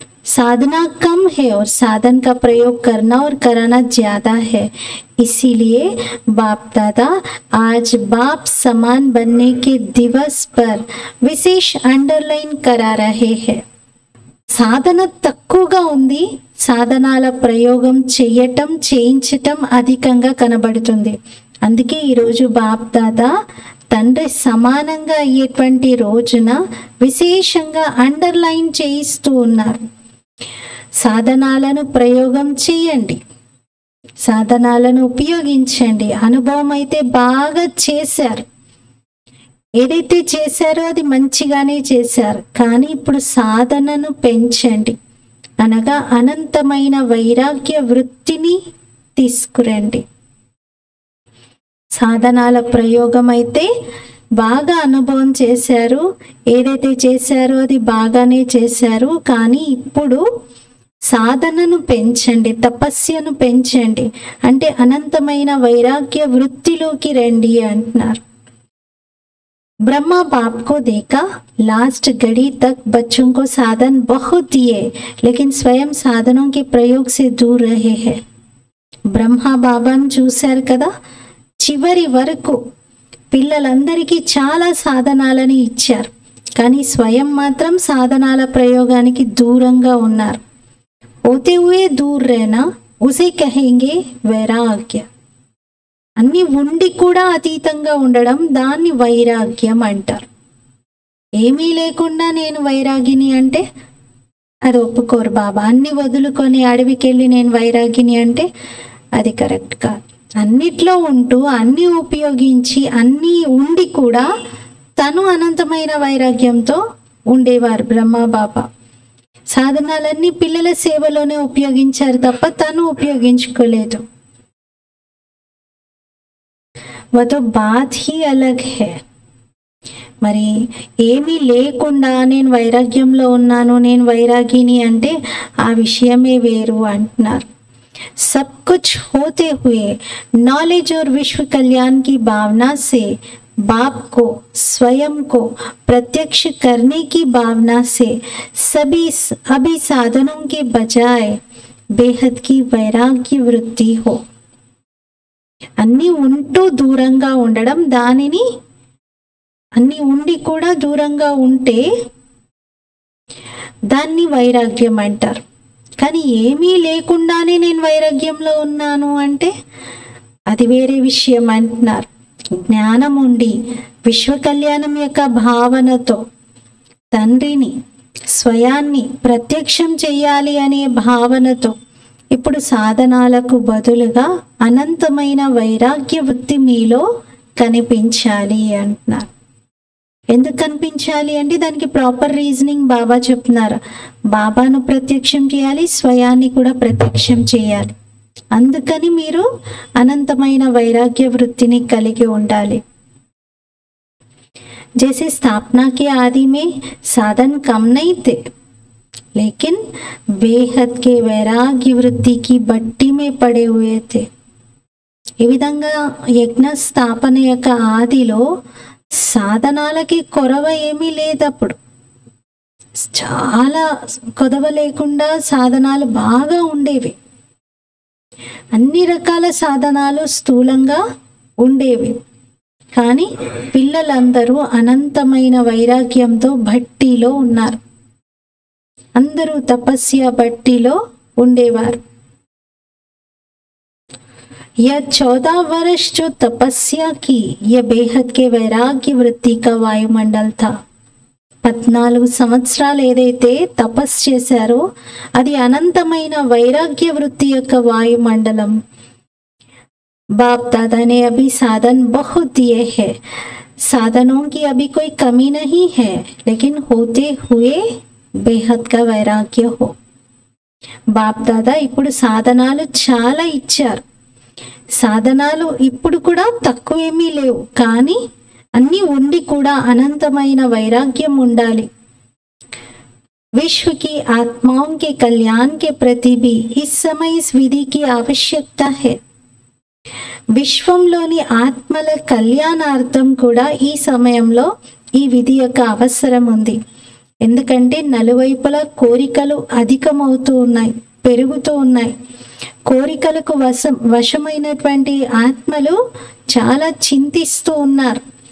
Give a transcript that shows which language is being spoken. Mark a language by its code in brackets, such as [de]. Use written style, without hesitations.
[hi] साधना कम है और साधन का प्रयोग करना और कराना ज्यादा है. इसीलिए बाप दादा आज बाप समान बनने के दिवस पर विशेष अंडरलाइन करा रहे हैं. [te] సాధన తక్కువగా ఉంది, సాధనాల ప్రయోగం చేయించటం అధికంగా కనబడుతుంది. అందుకే ఈరోజు బాప్ దాదా తండ్రి సమానంగా అయ్యేటువంటి రోజున విశేషంగా అండర్లైన్ చేయిస్తూ ఉన్నారు. సాధనాలను ప్రయోగం చేయండి, సాధనాలను ఉపయోగించండి. అనుభవం అయితే బాగా చేశారు, ఏదైతే చేశారో అది మంచిగానే చేశారు. కానీ ఇప్పుడు సాధనను పెంచండి, అనగా అనంతమైన వైరాగ్య వృత్తిని తీసుకురండి. సాధనాల ప్రయోగం అయితే బాగా అనుభవం చేశారు, ఏదైతే చేశారో అది బాగానే చేశారు. కానీ ఇప్పుడు సాధనను పెంచండి, తపస్యను పెంచండి, అంటే అనంతమైన వైరాగ్య వృత్తిలోకి రండి అంటున్నారు. [hi] ब्रह्मा बाप को देखा, लास्ट घड़ी तक बच्चों को साधन बहुत दिए लेकिन स्वयं साधनों के प्रयोग से दूर रहे हैं. [te] బ్రహ్మా బాబాను చూశారు కదా, చివరి వరకు పిల్లలందరికీ చాలా సాధనాలని ఇచ్చారు, కానీ స్వయం మాత్రం సాధనాల ప్రయోగానికి దూరంగా ఉన్నారు. [hi] होते हुए दूर रहना उसे कहेंगे वैराग्य. [te] అన్ని ఉండి కూడా అతీతంగా ఉండడం దాన్ని వైరాగ్యం అంటారు. ఏమీ లేకుండా నేను వైరాగిని అంటే అది ఒప్పుకోరు బాబా. అన్ని వదులుకొని అడవికి వెళ్ళి నేను వైరాగిని అంటే అది కరెక్ట్ కాదు. అన్నిట్లో ఉంటూ అన్ని ఉపయోగించి అన్ని ఉండి కూడా తను అనంతమైన వైరాగ్యంతో ఉండేవారు బ్రహ్మా బాబా. సాధనాలన్నీ పిల్లల సేవలోనే ఉపయోగించారు తప్ప తను ఉపయోగించుకోలేదు. [hi] వతో బాత్ హీ అలగ్ హే. [te] మరి ఏమీ లేకుండా నేను వైరాగ్యంలో ఉన్నాను, నేను వైరాగిని అంటే ఆ విషయమే వేరు అంటున్నారు. [hi] सब कुछ होते हुए नॉलेज और विश्व कल्याण की भावना से बाप को स्वयं को प्रत्यक्ष करने की भावना से अभी साधनों के बजाय बेहद की वैराग्य वृत्ति हो. [te] అన్ని ఉంటూ దూరంగా ఉండడం, దానిని అన్ని ఉండి కూడా దూరంగా ఉంటే దాన్ని వైరాగ్యం అంటారు. కానీ ఏమీ లేకుండానే నేను వైరాగ్యంలో ఉన్నాను అంటే అది వేరే విషయం అంటున్నారు. జ్ఞానం ఉండి విశ్వ కళ్యాణం యొక్క భావనతో తండ్రిని స్వయాన్ని ప్రత్యక్షం చెయ్యాలి అనే భావనతో ఇప్పుడు సాధనాలకు బదులుగా అనంతమైన వైరాగ్య వృత్తి మీలో కనిపించాలి అంటున్నారు. ఎందుకు కనిపించాలి అంటే దానికి ప్రాపర్ రీజనింగ్ బాబా చెప్తున్నారు. బాబాను ప్రత్యక్షం చేయాలి, స్వయాన్ని కూడా ప్రత్యక్షం చేయాలి. అందుకని మీరు అనంతమైన వైరాగ్య వృత్తిని కలిగి ఉండాలి. [hi] जैसे स्थापना के आदि में साधन कम नहीं थे लेकिन बेहद के वैराग्य वृत्ति की भट्टी में पड़े हुए थे. [te] ఈ విధంగా యజ్ఞ స్థాపన యొక్క ఆదిలో సాధనాలకి కొరవ ఏమీ లేదు. అప్పుడు చాలా కొదవ లేకుండా సాధనాలు బాగా ఉండేవి. అన్ని రకాల సాధనాలు స్థూలంగా ఉండేవి. కానీ పిల్లలందరూ అనంతమైన వైరాగ్యంతో భట్టిలో ఉన్నారు. అందరూ తపస్య భట్టిలో ఉండేవారు. [hi] यह 14 वर्ष जो तपस्या की यह बेहद के वैराग्य वृत्ति का वायुमंडल था. [te] 14 సంవత్సరాలు ఏదైతే తపస్సు చేశారో అది అనంతమైన వైరాగ్య వృత్తి యొక్క వాయుమండలం. [hi] बाप दादा ने अभी साधन बहुत दिए हैं. साधनों की अभी कोई कमी नहीं है, लेकिन होते हुए बेहद का वैराग्य हो. [te] బాప్ దాదా ఇప్పుడు సాధనాలు చాలా ఇచ్చారు. సాధనాలు ఇప్పుడు కూడా తక్కువేమీ లేవు, కానీ అన్నీ ఉండి కూడా అనంతమైన వైరాగ్యం ఉండాలి. [hi] विश्व की आत्माओं के कल्याण के प्रति भी इस समय इस विधि की आवश्यकता है. [te] విశ్వంలోని ఆత్మల కళ్యాణార్థం కూడా ఈ సమయంలో ఈ విధి యొక్క అవసరం ఉంది. ఎందుకంటే నలువైపులా కోరికలు అధికమవుతూ ఉన్నాయి, పెరుగుతూ ఉన్నాయి. కోరికలకు వశమైనటువంటి ఆత్మలు చాలా చింతిస్తూ ఉన్నారు.